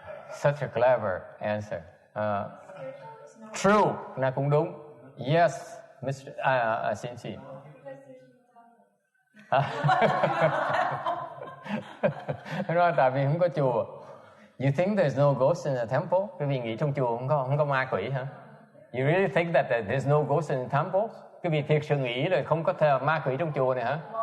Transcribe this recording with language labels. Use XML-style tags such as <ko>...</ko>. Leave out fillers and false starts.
<en>Such a clever answer. True.</en> <vi>Là cũng đúng.</vi> <en>Yes, Mr. Xin chị.</en> <vi>Nói tại vì không có chùa.</vi> <en>You think there's no ghost in the temple?</en> <vi>Quý vị nghĩ trong chùa không có ma quỷ hả?</vi> <en>You really think that there's no ghost in the temple?</en> <vi>Quý vị thiệt sự nghĩ là không có ma quỷ trong chùa này hả?</vi>